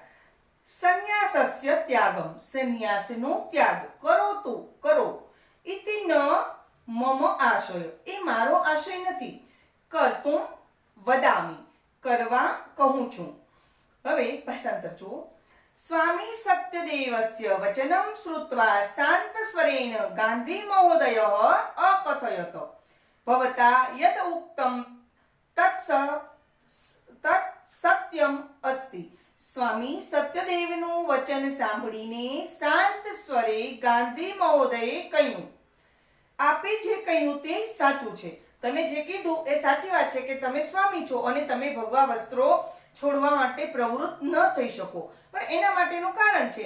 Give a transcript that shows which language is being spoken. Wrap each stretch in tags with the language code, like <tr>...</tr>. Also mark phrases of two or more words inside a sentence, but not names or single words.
<sa>संन्यासस्य त्यागम्,</sa> <gu>સંન્યાસનો ત્યાગ કરો.</gu> <sa>इति न मम आशय,</sa> <gu>એ મારો આશય નથી.</gu> <sa>कर्तुम् वदामि,</sa> <gu>કરવા કહું છું. હવે ભાષાંતર જુઓ.</gu> <sa>स्वामी सत्यदेवस्य वचनं श्रुत्वा शान्तस्वरेण गान्धी महोदयः अकथयत् भवता यत् उक्तं तत् सत्यम अस्ति।</sa> <gu>સ્વામી સત્યદેવનું વચન સાંભળીને શાંત સ્વરે ગાંધી મહોદયે કહ્યું, આપે જે કહ્યું તે સાચું છે. તમે જે કીધું એ સાચી વાત છે કે તમે સ્વામી છો અને તમે ભગવા વસ્ત્રો છોડવા માટે પ્રવૃત્ત ન થઈ શકો, પણ એના માટેનું કારણ છે.</gu>